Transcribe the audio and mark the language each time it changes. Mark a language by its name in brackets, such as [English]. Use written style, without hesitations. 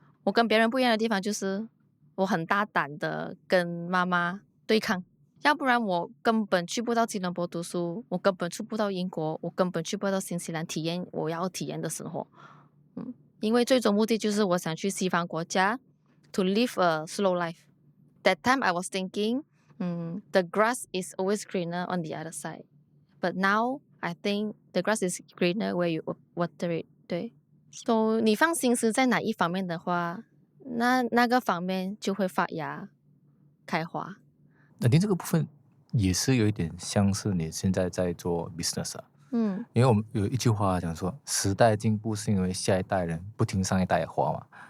[Chinese] 我跟别人不一样的地方就是，我很大胆的跟妈妈对抗。要不然我根本去不到吉隆坡读书，我根本去不到英国，我根本去不到新西兰体验我要体验的生活。因为最终目的就是我想去西方国家 [English] to live a slow life. That time I was thinking, the grass is always greener on the other side. But now I think the grass is greener where you water it. [Chinese] 对，所以你放心思在哪一方面的话，那个方面就会发芽开花。肯定这个部分也是有一点像是你现在在做 business 啊。因为我们有一句话讲说，时代进步是因为下一代人不听上一代的话嘛。